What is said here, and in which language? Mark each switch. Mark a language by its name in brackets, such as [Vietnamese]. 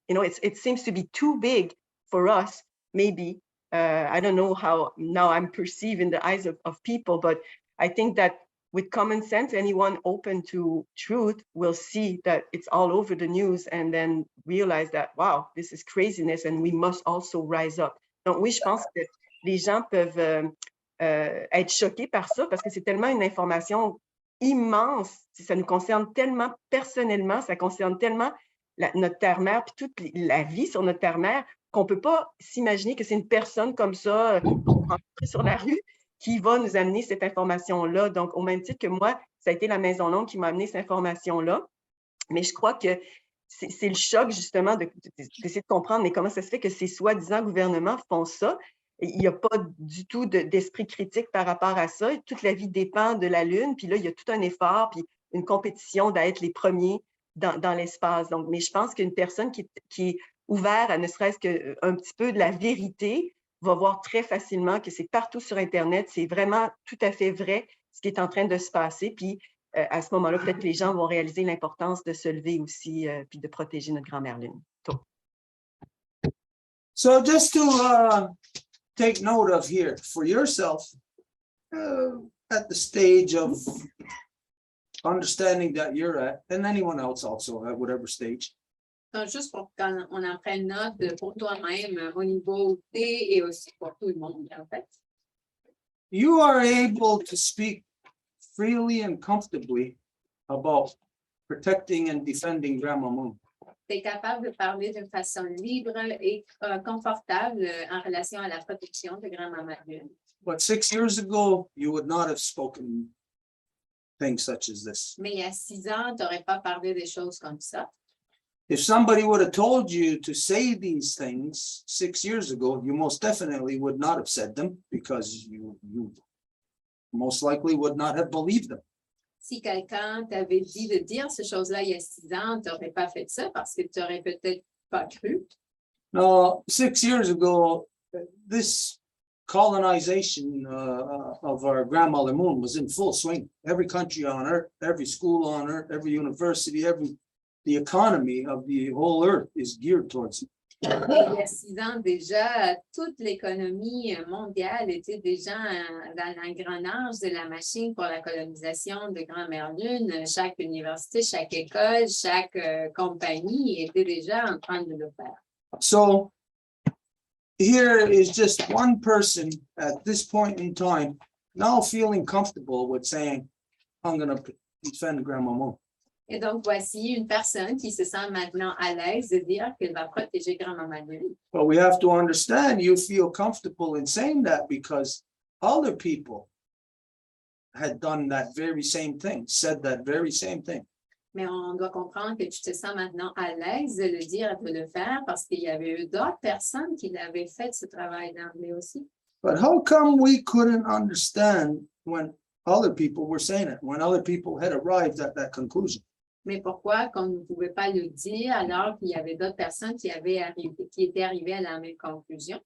[English] You know, it seems to be too big for us, maybe. I don't know how now I'm perceived in the eyes of people, but I think that with common sense, anyone open to truth will see that it's all over the news and then realize that, wow, this is craziness and we must also rise up. [French] Donc oui, je pense que les gens peuvent être choqués par ça parce que c'est tellement une information immense, ça nous concerne tellement personnellement, ça concerne tellement notre terre-mère puis toute la vie sur notre terre-mère qu'on ne peut pas s'imaginer que c'est une personne comme ça sur la rue qui va nous amener cette information-là. Donc, au même titre que moi, ça a été la Maison Longue qui m'a amené cette information-là. Mais je crois que c'est le choc, justement, d'essayer de comprendre, mais comment ça se fait que ces soi-disant gouvernements font ça? Il n'y a pas du tout d'esprit critique par rapport à ça. Toute la vie dépend de la Lune, puis là, il y a tout un effort, puis une compétition d'être les premiers dans l'espace. Donc, mais je pense qu'une personne qui est ouverte à ne serait-ce qu'un petit peu de la vérité, va voir très facilement que c'est partout sur Internet, c'est vraiment tout à fait vrai ce qui est en train de se passer. Puis à ce moment-là, peut-être que les gens vont réaliser l'importance de se lever aussi puis de protéger notre grand-mère Lune. [English] So just to take note of here for yourself, at the stage of understanding that you're at, and anyone else also at whatever stage. [French] Donc, juste pour qu'on en prenne note pour toi-même au niveau où tu es et aussi pour tout le monde, en fait. [English] You are able to speak freely and comfortably about protecting and defending Grandma Moon. [French] Tu es capable de parler d'une façon libre et confortable en relation à la protection de grand-maman Lune. [English] But 6 years ago, you would not have spoken things such as this. [French] Mais il y a 6 ans, tu n'aurais pas parlé des choses comme ça. [English] If somebody would have told you to say these things 6 years ago, you most definitely would not have said them because you most likely would not have believed them. [French] Si quelqu'un t'avait dit de dire ces choses-là il y a 6 ans, tu n'aurais pas fait ça parce que tu n'aurais peut-être pas cru. [English] Now, 6 years ago, this colonization of our grandmother Moon was in full swing. Every country on Earth, every school on Earth, every university, the economy of the whole Earth is geared towards it. [French] Il y a 6 ans déjà, toute l'économie mondiale était déjà dans l'engrenage de la machine pour la colonisation de Grand-Mère Lune. Chaque université, chaque école, chaque compagnie était déjà en train de le faire. [English] So here is just one person at this point in time now feeling comfortable with saying, I'm gonna defend grandmama. [French] Et donc, voici une personne qui se sent maintenant à l'aise de dire qu'elle va protéger grand-maman Louis. [English] But we have to understand you feel comfortable in saying that because other people had done that very same thing, said that very same thing. [French] Mais on doit comprendre que tu te sens maintenant à l'aise de le dire et de le faire parce qu'il y avait eu d'autres personnes qui l'avaient fait ce travail d'emblée aussi. [English] But how come we couldn't understand when other people were saying it, when other people had arrived at that conclusion? [French] Mais pourquoi qu'on ne pouvait pas le dire alors qu'il y avait d'autres personnes qui étaient arrivées à la même conclusion?